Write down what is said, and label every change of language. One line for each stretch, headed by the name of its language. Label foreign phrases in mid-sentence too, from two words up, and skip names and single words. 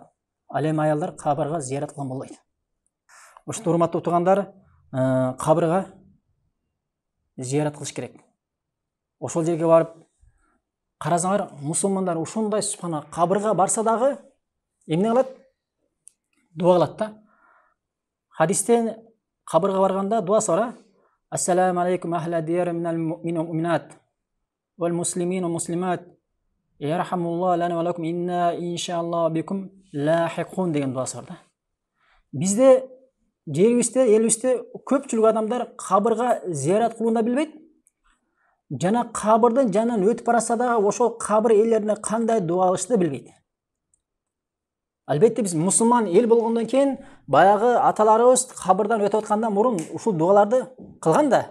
Kyrgyz: Ал эми аялдар кабырга зиярат кылган болбойт. Ошондо урматтуу туугандар, кабырга зиярат кылыш керек. Ошол жерге барып Карасаңар, мусулмандар ушундай субхана кабырга барса дагы эмне кылат? Дуа кылат да. Хадистен кабырга барганда дуасы бар.
Arabic: السلام عليكم أهل الديار من المؤمنين والمؤمنات والمسلمين والمسلمات. يرحم الله لنا ولكم إنا إن شاء الله بكم لاحقون
Kyrgyz: деген дуасы бар да. Бизде жерибизде, элибизде көпчүлүк адамдар кабырга зиярат кылууну билбейт. Жана кабырдын жанынан өтүп барса дагы ошол кабыр ээлерине кандай дуа кылышты билбейт. Албетте биз мусулман эл болгондон кийин баягы аталарыбыз кабырдан өтүп атканда мурун ушул дуаларды кылган да.